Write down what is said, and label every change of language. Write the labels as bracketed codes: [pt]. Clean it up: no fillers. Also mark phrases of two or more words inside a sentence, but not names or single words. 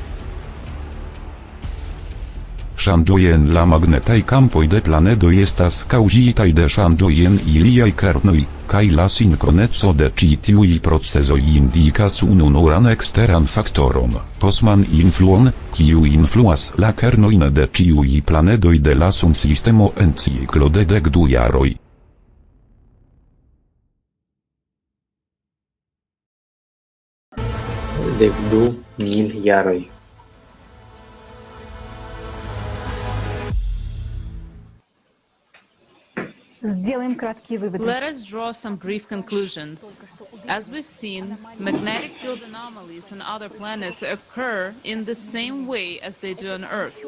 [eo] Ŝanĝoj en la magnetaj kampoj de planedoj estas kaŭzitaj de ŝanĝoj en iliaj kernoj, kaj la sinkroneco de ĉi tiuj procezoj indikas ununuran eksteran faktoron, kosman influon, kiu influas la kernojn de ĉiuj planedoj de la sunsistemo en ciklo de 12 jaroj. jaroj. [en] Let us draw some brief conclusions. As we've seen, magnetic field anomalies on other planets occur in the same way as they do on Earth.